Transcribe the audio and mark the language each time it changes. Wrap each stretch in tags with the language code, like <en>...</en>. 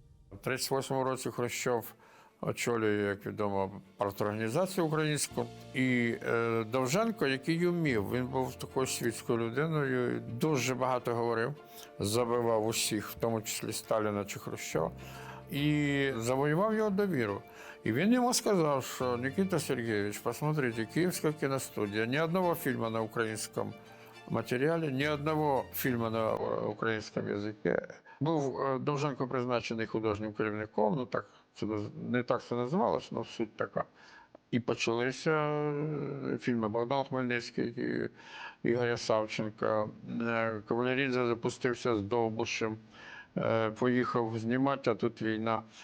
<uk>1938 році Хрущов очолює, як відомо, парторганізацію українську. І Довженко, який умів, він був такою світською людиною, дуже багато говорив, забивав усіх, в тому числі Сталіна чи Хрущова, і завоював його довіру. І він йому сказав, що</uk> <ru>Никита Сергеевич, посмотрите, Киевская киностудия, ни одного фильма на украинском материале, ни одного фильма на українському язикі.</ru> <uk>Був Довженко призначений художнім керівником, ну так, це не так це називалось, але суть така. І почалися фільми Богдан Хмельницький, Ігоря Савченка. Кавалерідзе запустився з Довбушем, поїхав знімати, а тут війна.</uk>